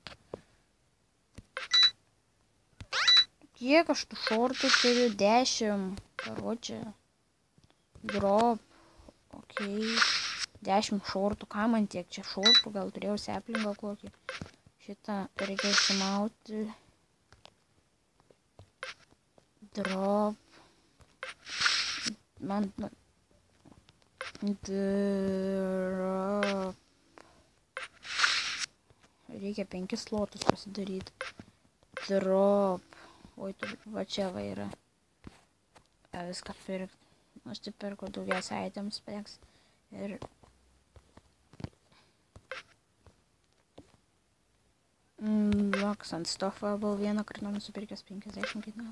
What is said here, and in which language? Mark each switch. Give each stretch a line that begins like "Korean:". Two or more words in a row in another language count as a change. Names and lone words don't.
Lithuanian: Kiek aš tų šortų turiu? 10. Karočią. Drop. Ok. 10 šortų. Ką man tiek čia šortų? Gal turėjau seplingą kokį. Šitą reikia išsimauti. Drop. Man... Drop. Reikia 5 slotus pasidaryti. Drop. Oi, va čia va yra. Viską pirkti. Aš tai pirku daugiausia
English: items packs.
Lithuanian: Ir Markas ant stofą buvau vieną kartą nusipirkęs 50 kainavo.